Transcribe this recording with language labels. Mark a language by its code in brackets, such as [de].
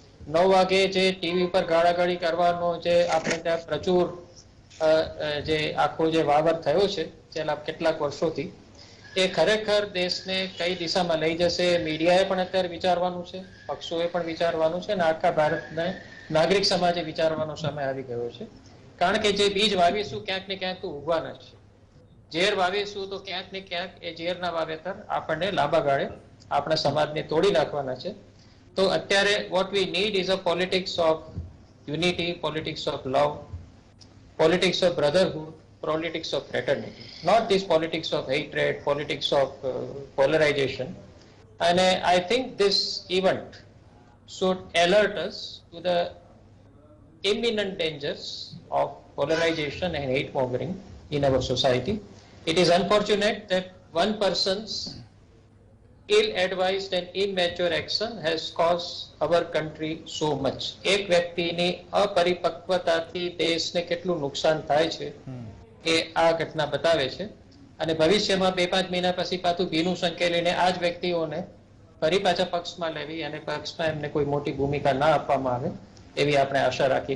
[gu] 9 વાગે જે ટીવી પર ગાળાગાળી કરવાનો જે આપણે ત્યાં પ્રચુર જે આખો જે વાવર થયો છે છેલ્લા કેટલાક વર્ષોથી, એ ખરેખર દેશને કઈ દિશામાં લઈ જશે મીડિયાએ પણ અત્યારે વિચારવાનું છે, પક્ષોએ પણ વિચારવાનું છે અને આખા ભારતના નાગરિક સમાજે વિચારવાનો સમય આવી ગયો છે. કારણ કે જે બીજ વાવીશું ક્યાંક ને ક્યાંક તો ઉગવાના છે. ઝેર વાવીશું તો ક્યાંક ને ક્યાંક એ ઝેરના વાવેતર આપણને લાંબા ગાળે આપણા સમાજને તોડી નાખવાના છે. [en] તો અત્યારે what we need is a politics of unity, politics of love, politics of brotherhood, politics of fraternity, not this politics of hatred, politics of polarization. And I think this event should alert us to the imminent dangers of polarization and hate mongering in our society. It is unfortunate that one person's ill-advised and immature action has caused our country so much. [gu] એક વ્યક્તિની અપરિપક્વતાથી દેશને કેટલું નુકસાન થાય છે એ આ ઘટના બતાવે છે. અને ભવિષ્યમાં 2-5 મહિના પછી પાછું ભીનું સંકેલીને આ જ વ્યક્તિઓને ફરી પાછા પક્ષમાં લેવી અને પક્ષમાં એમને કોઈ મોટી ભૂમિકા ના આપવામાં આવે એવી આપણે આશા રાખીએ.